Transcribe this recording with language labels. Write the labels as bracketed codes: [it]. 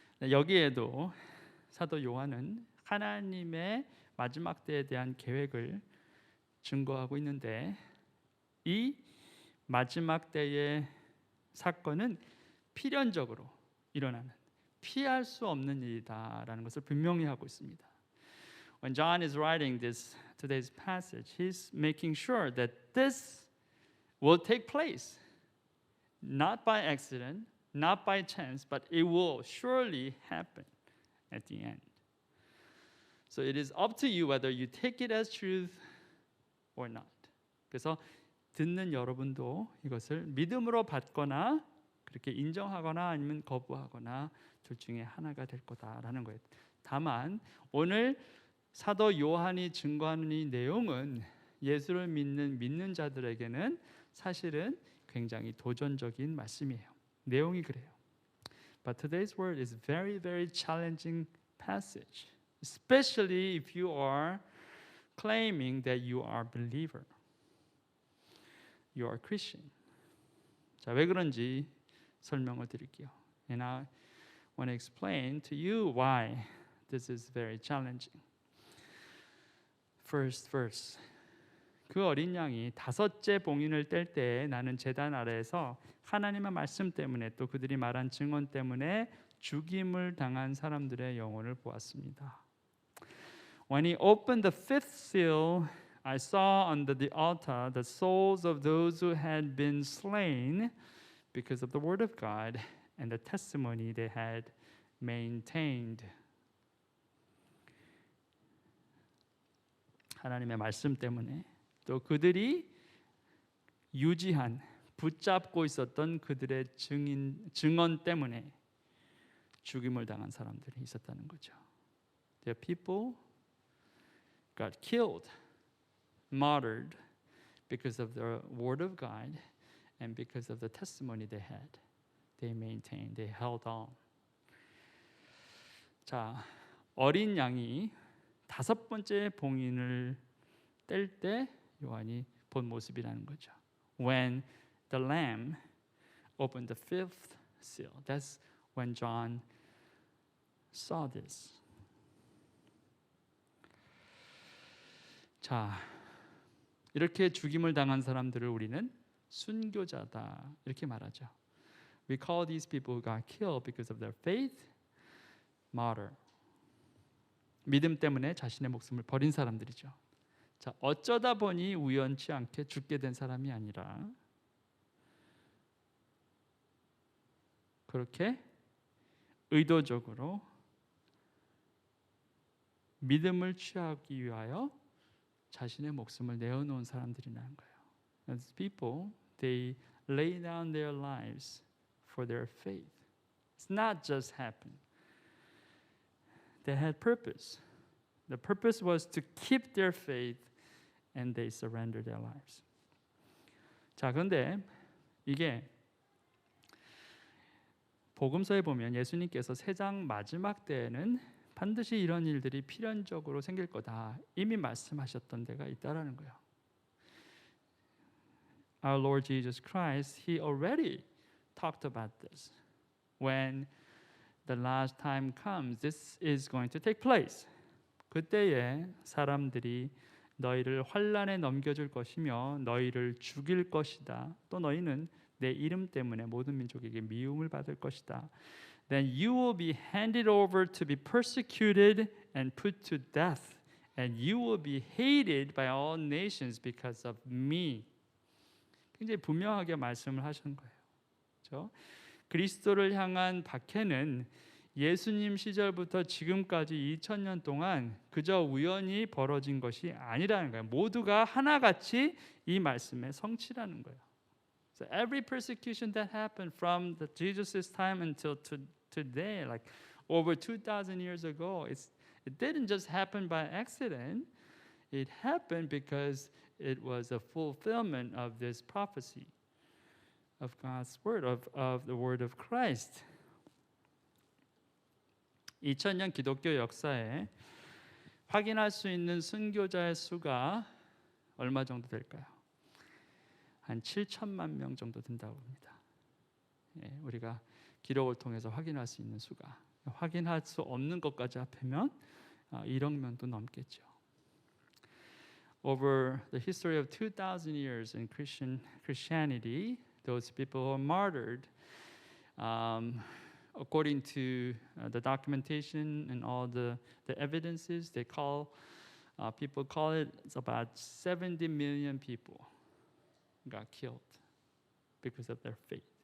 [ko] 여기에도 사도 요한은 하나님의 마지막 때에 대한 계획을 증거하고 있는데 이 마지막 때의 사건은 필연적으로 일어나는 피할 수 없는 일이다라는 것을 분명히 하고 있습니다. [en] When John is writing today's passage, he's making sure that this will take place, not by accident, not by chance, but it will surely happen at the end. So it is up to you whether you take it as truth or not. [ko] 그래서 듣는 여러분도 이것을 믿음으로 받거나 그렇게 인정하거나 아니면 거부하거나 둘 중에 하나가 될 거다라는 거예요. 다만 오늘 사도 요한이 증거하는 이 내용은 예수를 믿는 자들에게는 사실은 굉장히 도전적인 말씀이에요. 내용이 그래요. [en] But today's word is very, very challenging passage, especially if you are claiming that you are a believer, you are a Christian. [ko] 자, 왜 그런지 설명을 드릴게요. [en] And I want to explain to you why this is very challenging. First verse. [ko] 그 어린 양이 5째 봉인을 뗄 때에 나는 제단 아래에서 하나님의 말씀 때문에 또 그들이 말한 증언 때문에 죽임을 당한 사람들의 영혼을 보았습니다. [en] When he opened the 5th seal, I saw under the altar the souls of those who had been slain because of the word of God and the testimony they had maintained. [ko] 하나님의 말씀 때문에 또 그들이 유지한 붙잡고 있었던 그들의 증언 때문에 죽임을 당한 사람들이 있었다는 거죠. [en] The people got killed, martyred because of the word of God and because of the testimony they had. They maintained, they held on. [ko] 자, 어린 양이 5번째 봉인을 뗄 때 요한이 본 모습이라는 거죠. [en] When the lamb opened the 5th seal, that's when John saw this. [ko] 자, 이렇게 죽임을 당한 사람들을 우리는 순교자다 이렇게 말하죠. [en] We call these people who got killed because of their faith, martyr. [ko] 믿음 때문에 자신의 목숨을 버린 사람들이죠. 자, 어쩌다 보니 우연치 않게 죽게 된 사람이 아니라 그렇게 의도적으로 믿음을 취하기 위하여 자신의 목숨을 내어놓은 사람들이라는 거예요. [en] These people, they lay down their lives for their faith. It's not just happened. They had purpose. The purpose was to keep their faith and they surrendered their lives. [ko] 자, 그런데 이게 복음서에 보면 예수님께서 세상 마지막 때에는 반드시 이런 일들이 필연적으로 생길 거다 이미 말씀하셨던 데가 있다라는 거예요. [en] Our Lord Jesus Christ, He already talked about this. When the last time comes, this is going to take place. [ko] 그때에 사람들이 너희를 환난에 넘겨줄 것이며 너희를 죽일 것이다. 또 너희는 내 이름 때문에 모든 민족에게 미움을 받을 것이다. [en] Then you will be handed over to be persecuted and put to death, and you will be hated by all nations because of me. [ko] 굉장히 분명하게 말씀을 하신 거예요. 그렇죠? 그리스도를 향한 박해는 예수님 시절부터 지금까지 2000년 동안 그저 우연히 벌어진 것이 아니라는 거예요. 모두가 하나같이 이 말씀의 성취라는 거예요. [en] So every persecution that happened from the Jesus' time until today, like over 2,000 years ago, it didn't just happen by accident. It happened because it was a fulfillment of this prophecy of God's word, of the word of Christ. [ko] 2000년 기독교 역사에 확인할 수 있는 순교자의 수가 얼마 정도 될까요? 한 7천만 명 정도 된다고 합니다. 예, 우리가 기록을 통해서 확인할 수 있는 수가 확인할 수 없는 것까지 합하면 1억 명도 넘겠죠. [en] Over the history of 2,000 years in Christianity, those people who are martyred, according to the documentation and all the evidences, people call it, it's about 70 million people got killed because of their faith.